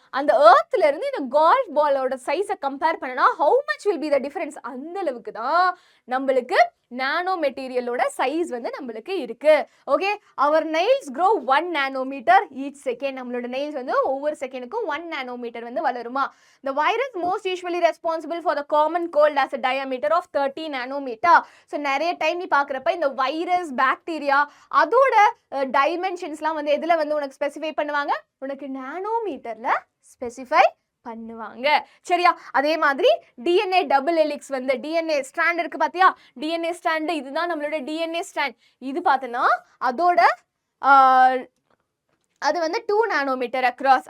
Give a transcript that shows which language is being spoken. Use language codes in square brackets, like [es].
[ta] அந்த எர்த்ல இருந்து இந்த கால்ஃப் பாலோட சைஸை கம்பேர் பண்ணனா [en] how much will be the difference? [ta] அந்த அளவுக்கு தான் நம்மளுக்கு நானோ மெட்டீரியலோட சைஸ் வந்து நம்மளுக்கு இருக்கு. [en] Okay, our nails grow 1 nanometer each second. [ta] நம்மளோட nails வந்து ஒவ்வொரு செகண்டுக்கும் 1 nanometer வந்து வளருமா? [en] The virus most usually responsible for the common cold has a diameter of 30 nanometer. [ta] So நிறைய டைம் நீ பார்க்குறப்ப இந்த வைரஸ், பாக்டீரியா அதோட டைமென்ஷன்ஸ்லாம் வந்து எதில் வந்து உனக்கு ஸ்பெசிஃபை பண்ணுவாங்க? உனக்கு நானோமீட்டர்ல ஸ்பெசிஃபை பண்ணுவாங்க. சரியா? அதே மாதிரி டிஎன்ஏ டபுள் ஹெலிக்ஸ் வந்து டிஎன்ஏ ஸ்ட்ராண்ட் இருக்கு பாத்தியா? டிஎன்ஏ ஸ்ட்ராண்ட் இதுதான் நம்மளோட டிஎன்ஏ ஸ்ட்ராண்ட். இது பார்த்தனா அதோட அது வந்து 2 நானோமீட்டர் அக்ராஸ்.